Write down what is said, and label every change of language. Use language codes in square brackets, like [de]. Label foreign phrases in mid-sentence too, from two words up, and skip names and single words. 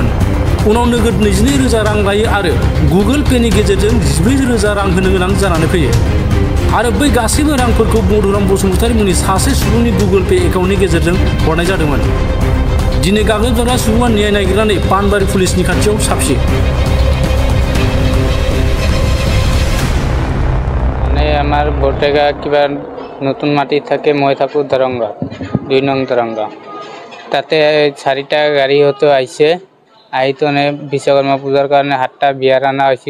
[brx] उनाव नोगोद 22,000 रां लायो आरो गुगोल पेनि गेजेरजों 14,000 रां होनो गोनां जानानै फैयो। आरो बै गासैबो रांफोरखौ मधुराम बसुमतारी मुंनि सासे सुबुंनि गुगोल पे एकाउन्टनि गेजेरजों हरनाय जादोंमोन। दिनै गाग्लोबजाग्रा सुबुङा न्याय नागिरनानै पानबारि पुलिसनि खाथियाव साफियो। [as] আমার বটেগা কিবা নতুন মাটি থাকে, মই থাকো দৰংগা 2 নং দৰংগা। তাতে 4টা গাড়ী হতে আইছে, আইতনে বিশ্বকৰ্মা পূজাৰ কাৰণে 7টা বিয়াৰ আনা হৈছিল।